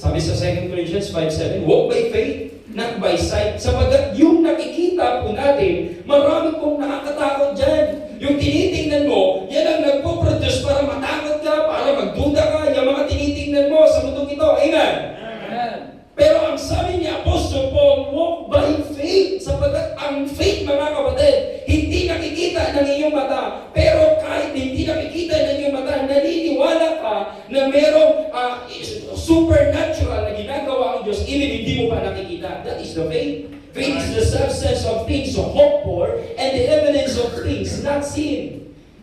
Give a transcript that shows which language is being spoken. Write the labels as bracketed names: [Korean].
[Filipino] Sabi sa [English] 2 Corinthians 5:7, walk by faith, not by sight. [Filipino] Sapagkat yung nakikita po natin, marami pong nakakatakot dyan. Yung tinitingnan mo, yan ang nagpo-produce para matakot ka, para magduda ka, yung mga tinitingnan mo sa mundong ito. Amen? Amen. Pero ang sabi niya, Apostle Paul, [English] walk by faith. [Filipino] Sapagkat ang faith, mga kapatid, hindi nakikita ng iyong mata. Pero kahit hindi nakikita ng iyong mata, naniniwala ka na merong supernatural na ginagawa ang Diyos, even hindi mo pa nakikita. [English] That is the faith. Faith is the substance of things hoped for and the evidence of things not seen.